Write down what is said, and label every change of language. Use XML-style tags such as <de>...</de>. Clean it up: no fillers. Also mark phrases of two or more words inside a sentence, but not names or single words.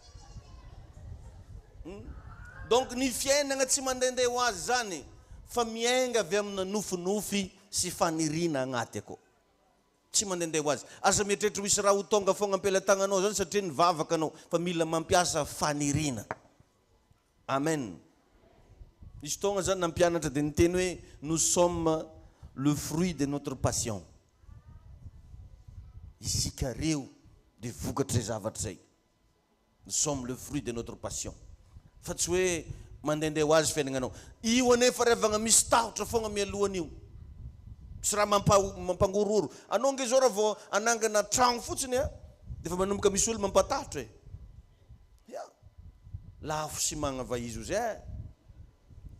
<mg>Donc ny fiainana tsy mandehandeha ho azy zany fa miainga avy amina nofinofy sy fanirina agnaty akao. Tsy mandehandeha ho azy. Aza mieritreritry misy raha ho tonga foagna ampelatagnanao zany satria nivavaka anao fa mila mampiasa fanirina. Amen. Misy fotoagna zany nampianatra dia niteny hoe</mg> <fr>nous sommes le fruit de notre passion.</fr> <mg>Isika reo dia vokatra zay zavatra zay.</mg> <fr>Nous sommes le fruit de notre passion.</fr> <mg>Fa tsy hoe mandehandeha ho azy fiainagnanao. Io anefa revagna misy tahotra foagna mialohan'io. Misy raha mampangororo. Anao nge zao raha vao anangana tragno fotsiny dia fa manomboka misy olo mampatahotra. Lafo sy magnava izy zay.</mg>